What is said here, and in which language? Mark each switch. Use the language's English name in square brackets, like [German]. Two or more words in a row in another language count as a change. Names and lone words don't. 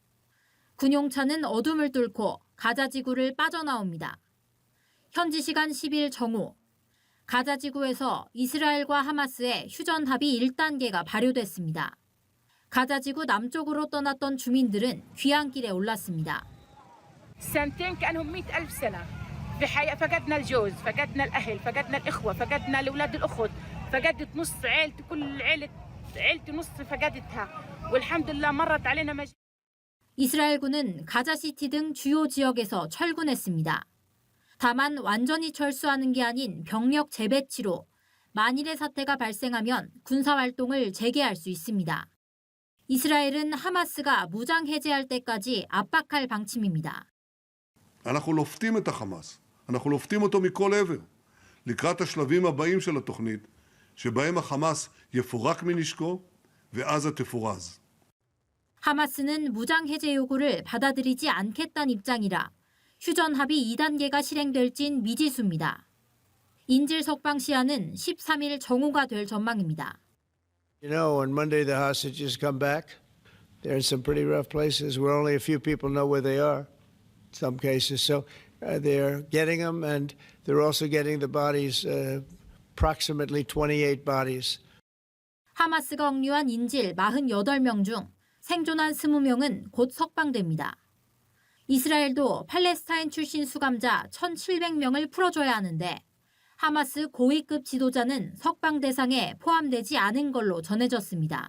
[Korean] 군용차는 어둠을 뚫고 가자지구를 빠져나옵니다. 현지 시간 10일 정오, 가자지구에서 이스라엘과 하마스의 휴전 합의 1단계가 발효됐습니다. 가자지구 남쪽으로 떠났던 주민들은 귀향길에 올랐습니다. [Arabic] سنتين كأنهم 100,000 سنة. في حياة فقدنا الجوز، فقدنا الأهل، فقدنا الإخوة، فقدنا الأولاد الأخت، فقدت نص عيلتي، كل عيلتي نص فقدتها. والحمد لله مرت علينا [Korean] 이스라엘군은 가자시티 등 주요 지역에서 철군했습니다. 다만 완전히 철수하는 게 아닌 병력 재배치로 만일의 사태가 발생하면 군사활동을 재개할 수 있습니다. 이스라엘은 하마스가 무장 해제할 때까지 압박할 방침입니다. [Hebrew] אנחנו לופתים את החמאס, אנחנו לופתים אותו מכל עבר, לקראת השלבים הבאים של התוכנית, שבהם החמאס יפורק מנשקו ועזה תפורז. [Korean] 하마스는 무장 해제 요구를 받아들이지 않겠다는 입장이라 휴전 합의 2단계가 실행될진 미지수입니다. 인질 석방 시한은 13일 정오가 될 전망입니다. [English] You know, on Monday the hostages come back. They're in some pretty rough places where only a few people know where they are. In some cases, so they're getting them, and they're also getting the bodies, approximately 28 bodies. [Korean] 하마스가 억류한 인질 48명 중 생존한 20명은 곧 석방됩니다. 이스라엘도 팔레스타인 출신 수감자 1,700명을 풀어줘야 하는데 하마스 고위급 지도자는 석방 대상에 포함되지 않은 걸로 전해졌습니다.